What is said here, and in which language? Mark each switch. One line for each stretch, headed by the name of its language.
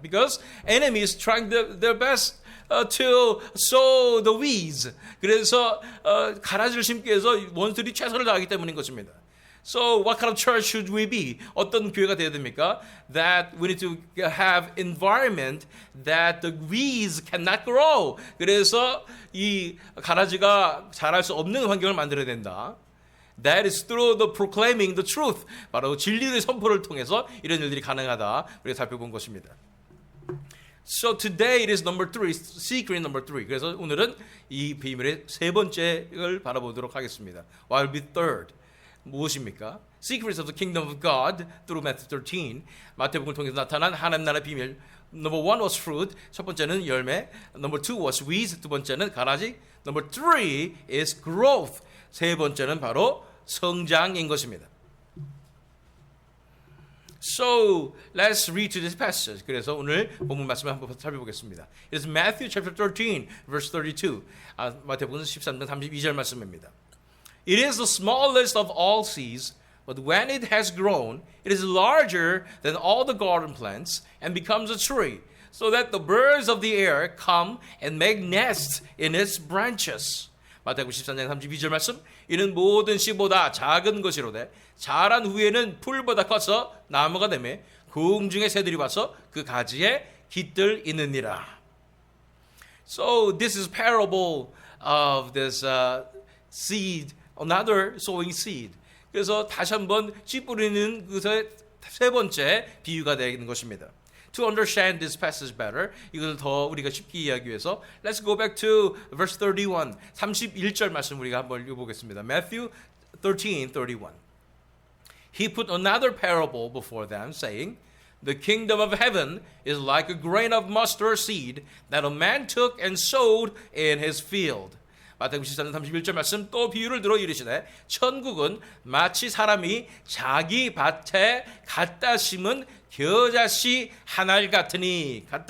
English: Because enemies trying their best to sow the weeds.
Korean: 그래서 가라지를 심기 위해서 원수들이 최선을 다하기 때문인 것입니다.
English: So what kind of church should we be?
Korean: 어떤 교회가 되어야 됩니까?
English: That we need to have environment that the weeds cannot grow.
Korean: 그래서 이 가라지가 자랄 수 없는 환경을 만들어야 된다.
English: That is through the proclaiming the truth.
Korean: 바로 진리의 선포를 통해서 이런 일들이 가능하다. 우리가 살펴본 것입니다.
English: So today it is number 3, secret number 3.
Korean: 그래서 오늘은 이 비밀의 세 번째를 바라보도록 하겠습니다.
English: What will be third?
Korean: 무엇입니까?
English: Secrets of the kingdom of God through Matthew 13.
Korean: 마태복음을 통해서 나타난 하나님 나라의 비밀.
English: Number 1 was fruit.
Korean: 첫 번째는 열매.
English: Number 2 was weeds.
Korean: 두 번째는 가라지.
English: Number 3 is growth.
Korean: 세 번째는 바로 성장인 것입니다.
English: So let's read to this passage.
Korean: 그래서 오늘 본문 말씀을 한번 살펴보겠습니다.
English: It is Matthew chapter 13, verse 32.
Korean: 마태복음 13장 32절 말씀입니다.
English: It is the smallest of all seeds, but when it has grown, it is larger than all the garden plants and becomes a tree, so that the birds of the air come and make nests in its branches.
Korean: 마태복음 13장 32절 말씀. 이는 모든 씨보다 작은 것이로되 자란 후에는 풀보다 커서 나무가 되며 공중의 새들이 와서 그 가지에 깃들이느니라.
English: So this is parable of this seed, another sowing seed.
Korean: 그래서 다시 한번 씨 뿌리는 그것의 세 번째 비유가 되는 것입니다.
English: To understand this passage better,
Korean: 이것을 더 우리가 쉽게 이해하기 위해서
English: let's go back to verse 31.
Korean: 31절 말씀 우리가 한번 읽어보겠습니다.
English: Matthew 13:31. He put another parable before them, saying, The kingdom of heaven is like a grain of mustard seed that a man took and sowed in his field.
Korean: 마태복음 14장 31절 말씀 또 비유를 들어 이르시되 천국은 마치 사람이 자기 밭에 갖다 심은 겨자씨 한 알 같더니.